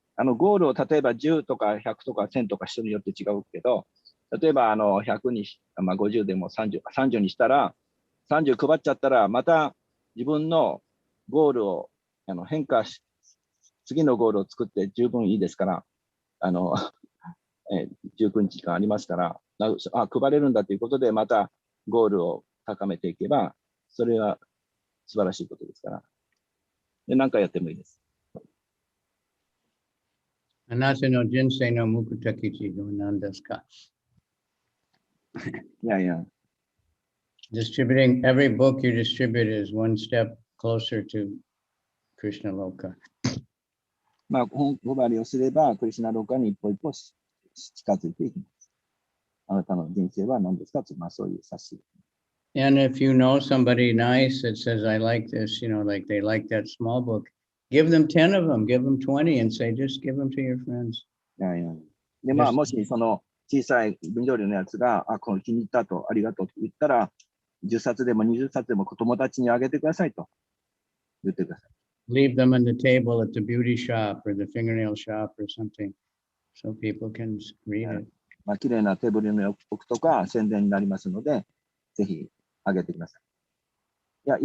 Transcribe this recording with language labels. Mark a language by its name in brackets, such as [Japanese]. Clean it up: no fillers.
[Japanese] ゴールを例えば10とか100とか1000とか人によって違うけど、例えば100にし、50でも30にしたら、30配っちゃったら、また自分のゴールを変化し、次のゴールを作って十分いいですから、19日間ありますから、配れるんだということで、またゴールを高めていけば、それは素晴らしいことですから。で、何回やってもいいです。あなたの人生の目的は何ですか？いやいや。 [English] Distributing every book you distribute is one step closer to Krishna Loka. [Japanese] 本配りをすれば、クリシュナローカに一歩一歩近づいていきます。あなたの人生は何ですかと、そういう冊子。 [English] And if you know somebody nice that says, I like this, like they like that small book, give them 10 of them, give them 20 and say, just give them to your friends. [Japanese] いやいや。で、もしその小さい文章量のやつが、この気に入ったと、ありがとうと言ったら、10冊でも20冊でも友達にあげてくださいと言ってください。 [English] Leave them on the table at the beauty shop or the fingernail shop or something so people can read it. [Japanese] 綺麗なテーブルに置くとか宣伝になりますので、ぜひあげてください。